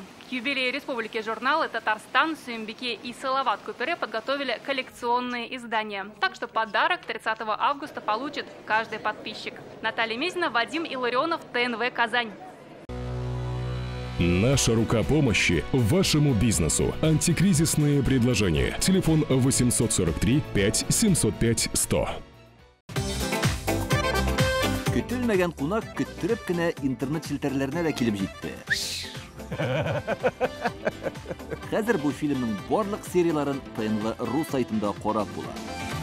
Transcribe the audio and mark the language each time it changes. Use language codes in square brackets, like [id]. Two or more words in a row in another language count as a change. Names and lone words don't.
[ru] К юбилею республики журналы «Татарстан», «Сюмбике» и «Салават Купере» подготовили коллекционные издания. Так что подарок 30 августа получит каждый подписчик. Наталья Мизина, Вадим Илларионов, ТНВ «Казань». Наша рука помощи вашему бизнесу. Антикризисные предложения. Телефон 843 5 705 100. [tt] Көтелмәгән кунак көттөреп кенә интернет челтәрләренә дә килеп җитте. Хәзер бу фильмның барлык серияларын ТНВ.ру сайтында карап була.